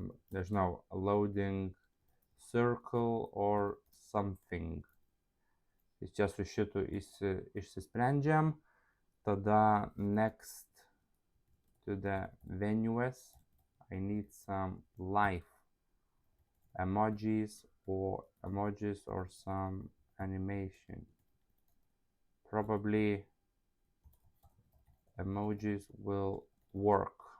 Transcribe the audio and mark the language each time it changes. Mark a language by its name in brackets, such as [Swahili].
[English] There's no loading circle or something. [Lithuanian] Iš čia su šitu išsisprendžiam. Tada [English] next to the venues, I need some live emojis or some animation. Probably emojis will work.